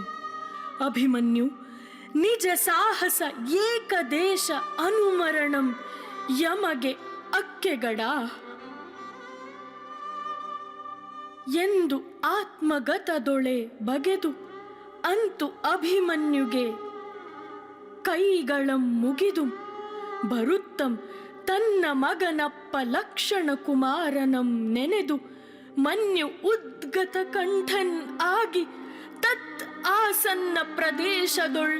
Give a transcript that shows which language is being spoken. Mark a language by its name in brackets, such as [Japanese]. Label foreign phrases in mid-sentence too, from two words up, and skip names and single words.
[Kannada] ಅಭಿಮನ್ಯು ನಿಜ ಸಾಹಸ ಏಕದೇಶ ಅನುಮರಣಂ ಯಮಗೆ ಅಕ್ಕೆಗಡ ಎಂದು ಆತ್ಮಗತದೊಳೆ ಬಗೆದು ಅಂತು ಅಭಿಮನ್ಯುಗೆ ಕೈಗಳಂ ಮುಗಿದು ಬರುತ್ತಂ ತನ್ನ ಮಗನಪ್ಪ ಲಕ್ಷಣ ಕುಮಾರನಂ ನೆನೆದು ಮನ್ಯು ಉದ್ಗತ ಕಂಠನ್ ಆಗಿ ತತ್ ಆಸನ್ನ ಪ್ರದೇಶದೊಳ್